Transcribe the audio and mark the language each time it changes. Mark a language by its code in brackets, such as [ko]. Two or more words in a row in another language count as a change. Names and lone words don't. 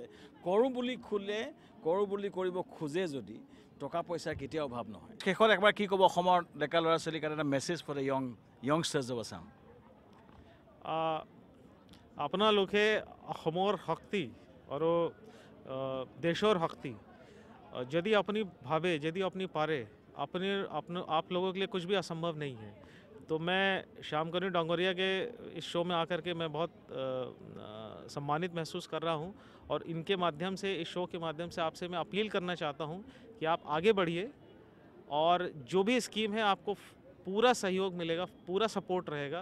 [as] কৰোঁ বুলি কৰিব খোজে যদি টকা পইচাৰ কেতিয়াও অভাৱ নহয়। শেষত একবাৰ কি ক'ব অসমৰ ডেকা ল'ৰা ছোৱালীৰ কাৰণে এটা [en] message for youngsters of Assam? [as] আপোনালোকে অসমৰ শক্তি আৰু দেশৰ শক্তি [hi] यदि अपनी भावे, यदि अपनी पारे, आप लोगों के लिए कुछ भी असंभव नहीं है। तो मैं श्यामकरण डांगोरिया के इस शो में आकर के मैं बहुत सम्मानित महसूस कर रहा हूं और इनके माध्यम से, इस शो के माध्यम से आपसे मैं अपील करना चाहता हूं कि आप आगे बढ़िए और जो भी स्कीम है आपको पूरा सहयोग मिलेगा, पूरा सपोर्ट रहेगा।